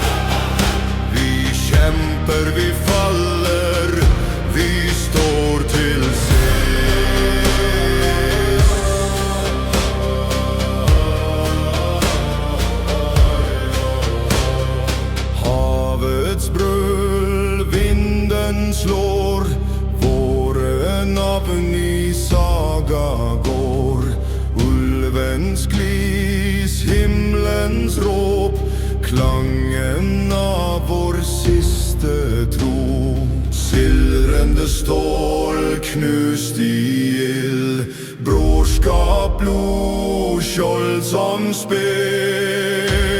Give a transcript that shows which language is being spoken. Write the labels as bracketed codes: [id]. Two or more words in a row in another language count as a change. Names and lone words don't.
[sv] Vi kämpar, vi faller, vi står till sist. Havets bröl, vinden slår, våren av ny saga går. Ulvens glis, himlens råp, klangen av vår siste tro. [no] Silrende stål, knust i ild, brorskap, blod, skjold som spel.